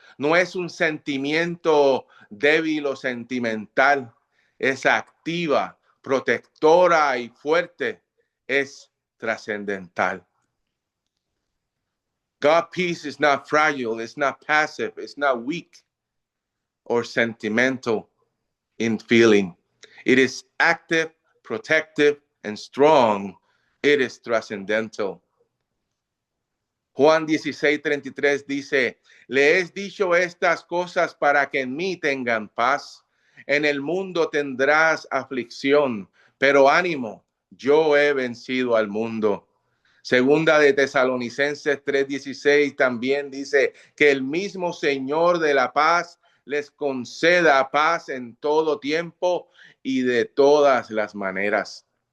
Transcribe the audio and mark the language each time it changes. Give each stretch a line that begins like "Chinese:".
Spanish: No es un sentimiento débil o sentimental. Es activa, protectora y fuerte. Es trascendental.
English: God's peace is not fragile, it's not passive, it's not weak or sentimental. in feeling. It is active, protective, and strong. It is transcendental.
Spanish: Juan 16:33 dice, le he dicho estas cosas para que en mí tengan paz. En el mundo tendrás aflicción, pero ánimo, yo he vencido al mundo. Segunda de Tesalonicenses 3:16 también dice que el mismo Señor de la paz les conceda paz en todo tiempo y de todas las maneras.